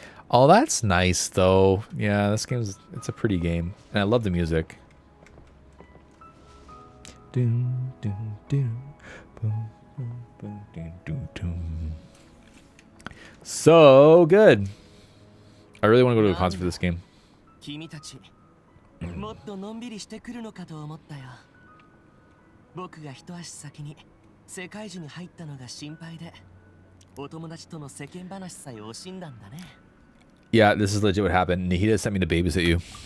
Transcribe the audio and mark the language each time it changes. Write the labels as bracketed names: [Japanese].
[English] Oh, that's nice though. Yeah, it's a pretty game. And I love the music. Doom, doom, doom. Boom, boom, boom, doom, doom, doom. So good. I really want to go to a concert for this game. [Japanese] 君たちもっとのんびりしてくるのかと思ったよ僕が一足先に世界中に入ったのが心配でお友達との世間話さえ惜しんだんだね [English] Yeah, this is legit what happened. Nihida sent me to babysit you.